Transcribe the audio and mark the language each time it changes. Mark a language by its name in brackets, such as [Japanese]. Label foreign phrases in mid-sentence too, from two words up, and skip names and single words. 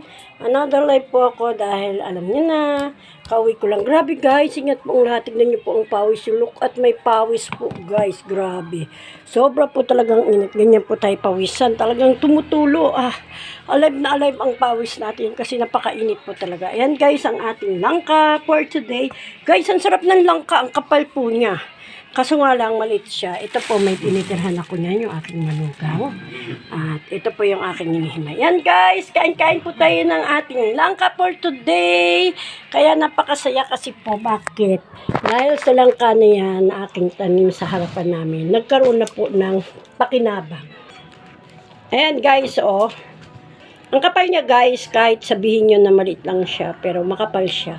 [English] Another live [Filipino] po ako dahil alam niyo na, kauwi ko lang. Grabe guys, ingat po ang lahat. Tignan niyo po ang pawis. [English] Look at [Filipino] may pawis po guys. Grabe. Sobra po talagang init. Ganyan po tayo pawisan. Talagang tumutulo. Alive na alive ang pawis natin kasi napakainit po talaga. Ayan guys, ang ating langka [English] for today. [Filipino] Guys, ang sarap ng langka, ang kapal po niya. Kaso nga lang, maliit siya. Ito po, may tinitirhan ako niyan, yung aking manugaw. At ito po yung aking hinihimay. Yan guys, kain-kain po tayo ng ating langka [English] for today. [Filipino] Kaya napakasaya kasi po, bakit? Dahil sa langka na yan, aking tanim sa harapan namin, nagkaroon na po ng pakinabang. Ayan guys, oh. Ang kapal niya guys, kahit sabihin nyo na maliit lang siya, pero makapal siya.